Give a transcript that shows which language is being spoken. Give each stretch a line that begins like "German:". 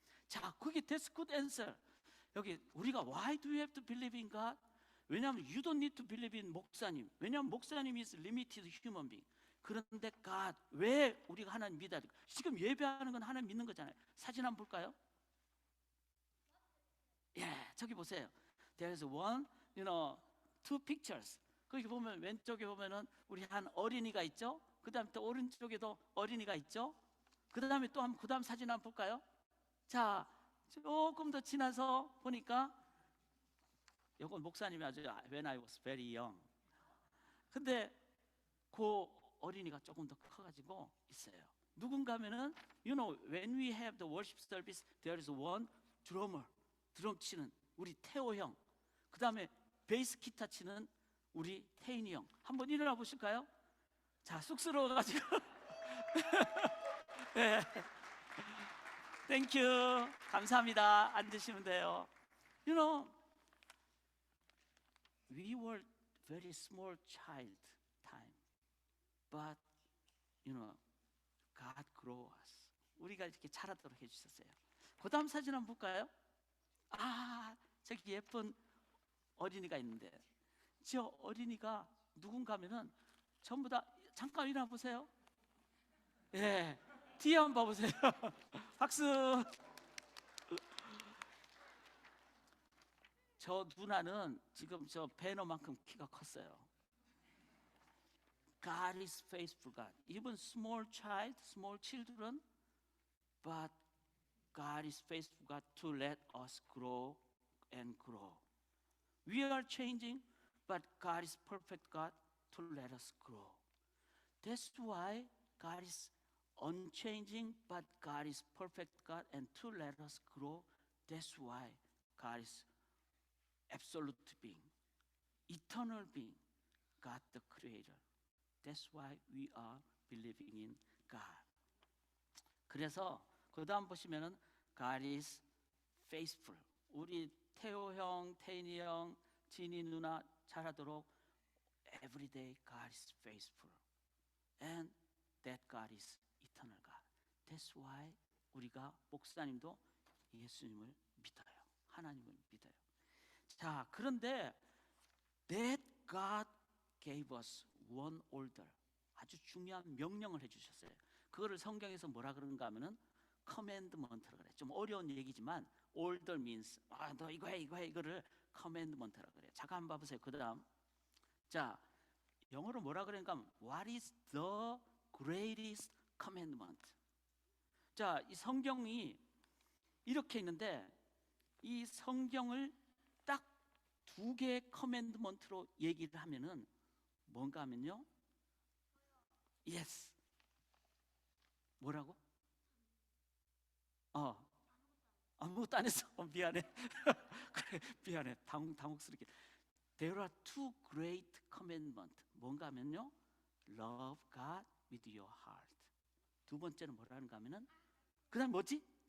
Korean: 자, 그게
English: that's good answer.
Korean: 여기 우리가
English: why do we have to believe in God?
Korean: 왜냐하면
English: you don't need to believe in 목사님.
Korean: 왜냐하면 목사님이
English: is limited human being.
Korean: 그런데 God, 왜 우리가 하나님 믿어야 될까? 지금 예배하는 건 하나님 믿는 거잖아요. 사진 한번 볼까요? 예, 저기 보세요.
English: There's one, two pictures.
Korean: 거기 보면 왼쪽에 보면은 우리 한 어린이가 있죠. 그 다음에 또 오른쪽에도 어린이가 있죠. 그 다음에 또 그 다음 사진 한번 볼까요? 자, 조금 더 지나서 보니까 이건 목사님이 아주
English: when I was very young.
Korean: 근데 그 어린이가 조금 더 커가지고 있어요.
English: 누군가 하면은 you know when we have the worship service there is one drummer,
Korean: 드럼 치는 우리 태호 형, 그 다음에 베이스 기타 치는 우리 태인이 형. 한번 일어나 보실까요? 자, 쑥스러워가지고 네. 땡큐 감사합니다. 앉으시면 돼요.
English: You know we were very small child time, but you know God grow us.
Korean: 우리가 이렇게 자라도록 해주셨어요. 그 다음 사진 한번 볼까요? 아, 저기 예쁜 어린이가 있는데 저 어린이가 누군가 하면은 전부 다 잠깐 일어나 보세요. 예, 뒤에 한번 봐보세요. 박수. 저 누나는 지금 저 배너만큼 키가 컸어요.
English: God is faithful God. Even small child, small children, but God is faithful God to let us grow and grow. We are changing, but God is perfect God to let us grow. That's why God is unchanging, but God is perfect God and to let us grow. That's why God is absolute being, eternal being, God the Creator. That's why we are believing in God.
Korean: 그래서 그 다음 보시면은
English: God is faithful.
Korean: 우리 태호 형, 태인이 형, 진이 누나 잘하도록
English: every day God is faithful. And that God is eternal God. That's why
Korean: 우리가 목사님도 예수님을 믿어요. 하나님을 믿어요. 자, 그런데
English: that God gave us one order.
Korean: 아주 중요한 명령을 해주셨어요. 그거를 성경에서 뭐라 그러는가 하면은 commandment라 그래. 좀 어려운 얘기지만
English: order means
Korean: 너 이거 해 이거를 commandment라 그래요. 잠깐 한번 봐보세요. 그 다음 자, 영어로 뭐라 그러는가 하면
English: what is the greatest commandment.
Korean: 자, 이 성경이 이렇게 있는데 이 성경을 딱 두 개의 커맨드먼트로 얘기를 하면은 뭔가 하면요, yes. 뭐라고? 아무것도 안 했어. 미안해. 그래, 미안해. 당혹스럽게.
English: There are two great commandments.
Korean: 뭔가 하면요,
English: love God with your heart.
Korean: 두 번째는 뭐라는가 하면은 그 다음 뭐지?